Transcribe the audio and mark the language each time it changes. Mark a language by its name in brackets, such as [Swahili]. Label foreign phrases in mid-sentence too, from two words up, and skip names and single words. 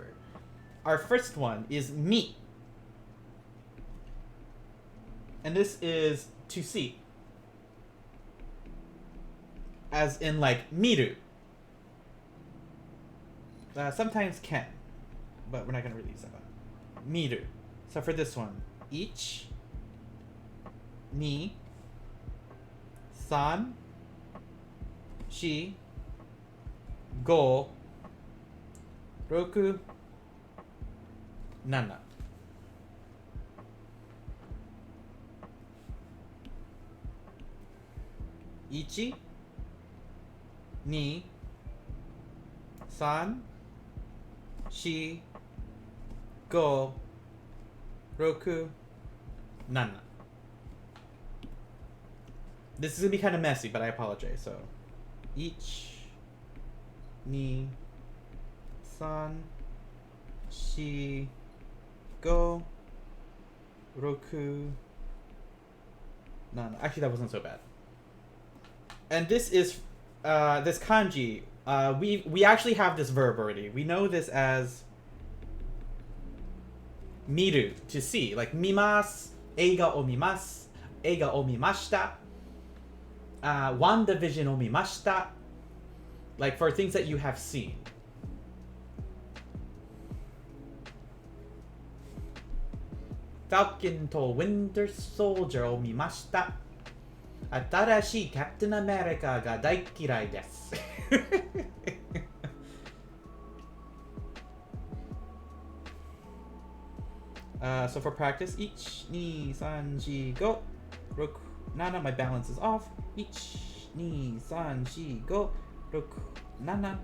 [English] Our first one is mi. And this is to see. As in like miru. Sometimes ken, but we're not going to release that one. Miru. So for this one, ich, [Japanese] 二、三、四、五、六、七. 一、二、三、四, 五、六、七. [English] This is gonna be kind of messy, but I apologize. So, [Japanese] 一、二、三, 四、五、六、七. [English] Actually, that wasn't so bad. And this is this kanji. We actually have this verb already. We know this as miru, to see, like mimasu, [Japanese] 映画を見ます、映画を見ました、WandaVisionを見ました, [English] like for things that you have seen. [Japanese] Falcon to Winter Soldier を見ました。新しいキャプテンアメリカが大嫌いです。 [English] So for practice, 1, 2, 3, 4, 5, 6, 7, my balance is off. 1, 2, 3, 4, 5, 6, 7.